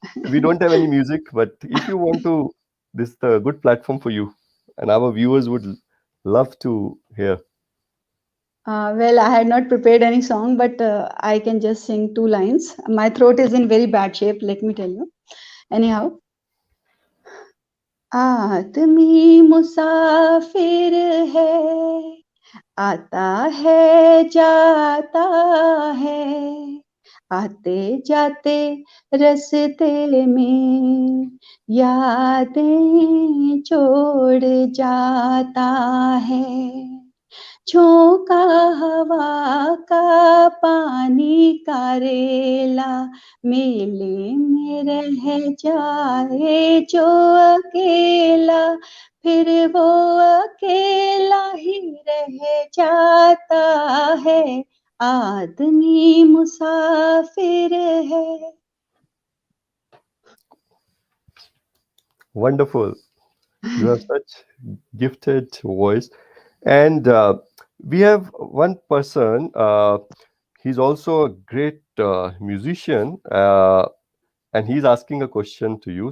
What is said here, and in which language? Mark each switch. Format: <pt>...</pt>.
<en>we don't have any music, but if you want to, this is the good platform for you, and our viewers would love to hear. Well, I had not prepared any song, but I can just sing two lines. My throat is in very bad shape, let me tell you.</en> <hi>Anyhow, आदमी मुसाफिर है, आता है जाता है, आते जाते रस्ते में यादें छोड़ जाता है, झोंका हवा का पानी का रेला मेले में रह जाए जो अकेला, फिर वो अकेला ही रह जाता है, आदमी मुसाफिर है.</hi> <en>Wonderful. You have such gifted voice. And we have one person, he's also a great musician, and he's asking a question to you.</en>